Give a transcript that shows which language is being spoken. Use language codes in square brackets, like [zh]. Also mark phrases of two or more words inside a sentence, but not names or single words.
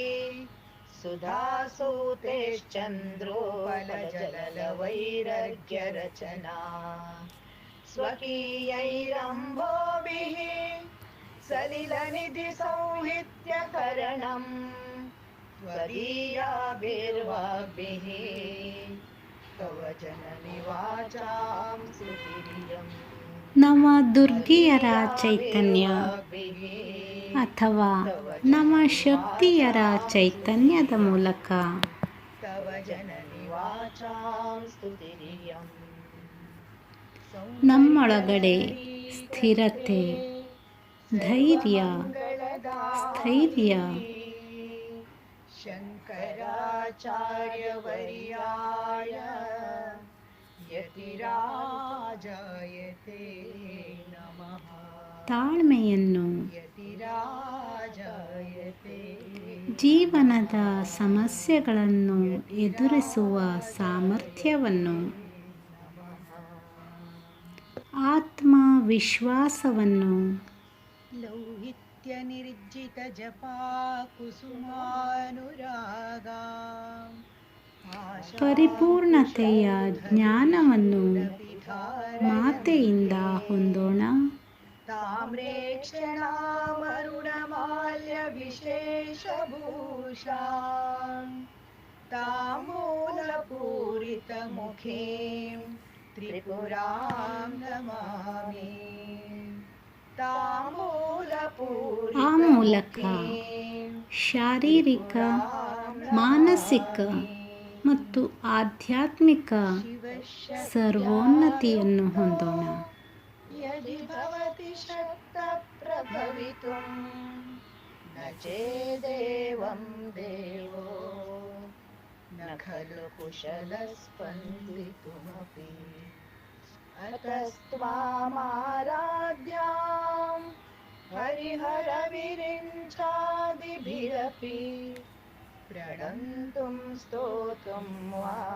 [sa] सुधासूतेश्चन्द्रोपलजलवैरर्घ्यरचना स्वकीयैरम्भोभिः सलिलनिधिसौहित्यकरणम् त्वदीयाभिर्वाग्भिः तव जननि वाचां स्तुतिर्यम् [kn] ನವ ದುರ್ಗಿಯರ ಚೈತನ್ಯ ಅಥವಾ ನವ ಶಕ್ತಿಯರ ಚೈತನ್ಯದ ಮೂಲಕ [sa] तव जननि वाचां स्तुतिर्यम् [kn] ನಮ್ಮೊಳಗಡೆ ಸ್ಥಿರತೆ, ಧೈರ್ಯ, ಸ್ಥೈರ್ಯ, [sa] शङ्कराचार्यवर्याय यतिराजायते नमः [kn] ತಾಳ್ಮೆಯನ್ನು, [sa] यतिराजायते [kn] ಜೀವನದ ಸಮಸ್ಯೆಗಳನ್ನು ಎದುರಿಸುವ ಸಾಮರ್ಥ್ಯವನ್ನು, ಆತ್ಮವಿಶ್ವಾಸವನ್ನು, [sa] लौहित्यनिर्जितजपा कुसुमानुरागा [kn] ಪರಿಪೂರ್ಣತೆಯ ಜ್ಞಾನವನ್ನು ಮಾತೆಯಿಂದ ಹೊಂದೋಣ. [sa] ताम्रेक्षणामरुणमाल्यविशेषभूषा ताम्बूलपूरितमुखीं त्रिपुरां नमामि [kn] ಆ ಮೂಲಕ ಶಾರೀರಿಕ, ಮಾನಸಿಕ ಮತ್ತು ಆಧ್ಯಾತ್ಮಿಕ ಸರ್ವೋನ್ನತಿಯನ್ನು ಹೊಂದೋಣ. [sa] यदि भवति शक्तप्रभवितुं न चेदेवं देवो न खलु कुशलस्पन्दितुमपि अतस्त्वामाराध्यां हरिहरविरिञ्चादिभिरपि प्रणन्तुं स्तोतुं वा